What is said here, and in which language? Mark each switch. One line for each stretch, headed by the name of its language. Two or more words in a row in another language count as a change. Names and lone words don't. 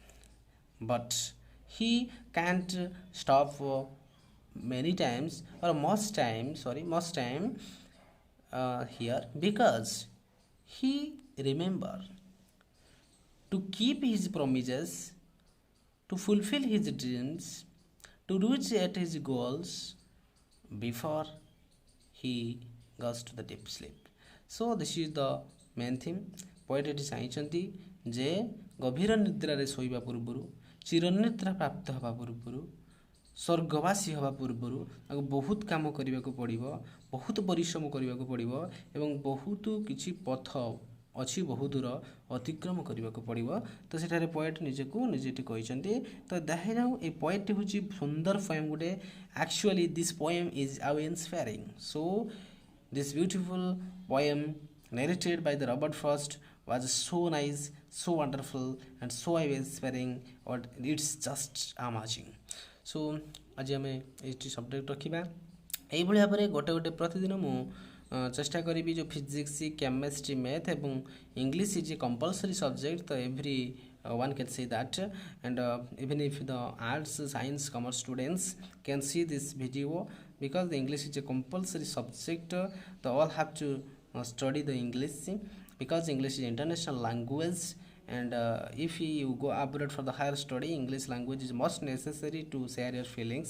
English: But he can't stop for many times or most time here because he remember to keep his promises, to fulfill his dreams, to reach at his goals before he goes to the deep sleep. So this is the main theme.
Odia: Poet ଏଠି ଚାହିଁଛନ୍ତି ଯେ ଗଭୀର ନିଦ୍ରାରେ ଶୋଇବା ପୂର୍ବରୁ, ଚିରନିଦ୍ରା ପ୍ରାପ୍ତ ହେବା ପୂର୍ବରୁ, ସ୍ୱର୍ଗବାସୀ ହେବା ପୂର୍ବରୁ ତାକୁ ବହୁତ କାମ କରିବାକୁ ପଡ଼ିବ, ବହୁତ ପରିଶ୍ରମ କରିବାକୁ ପଡ଼ିବ ଏବଂ ବହୁତ କିଛି ପଥ ଅଛି ବହୁ ଦୂର ଅତିକ୍ରମ କରିବାକୁ ପଡ଼ିବ। ତ ସେଠାରେ ପଏଟ୍ ନିଜକୁ ନିଜେ ଏଠି କହିଛନ୍ତି। ତ ଦେଖାଯାଉ ଏ ପଏଟ୍ଟି ହେଉଛି ସୁନ୍ଦର ପଏମ୍ ଗୋଟେ।
English: actually this poem is
Odia: ଆଉ ଇନ୍ସପାୟାରିଂ।
English: ସୋ this beautiful poem narrated by the Robert Frost was so nice, so wonderful and so inspiring, or it's just amazing.
Odia: So ଆଜି ଆମେ ଏଇଠି ସବଜେକ୍ଟ ରଖିବା। ଏଇଭଳି ଭାବରେ ଗୋଟେ ଗୋଟେ ପ୍ରତିଦିନ ମୁଁ ଚେଷ୍ଟା କରିବି ଯେଉଁ ଫିଜିକ୍ସ, କେମିଷ୍ଟ୍ରି, ମ୍ୟାଥ୍ ଏବଂ
English: English is a compulsory subject. ତ ଏଭ୍ରି one can say that, and even if the arts, science, commerce students can see this video, because the English is a compulsory subject, they all have to study the English, because English is international language, and if you go abroad for the higher study, English language is most necessary to share your feelings.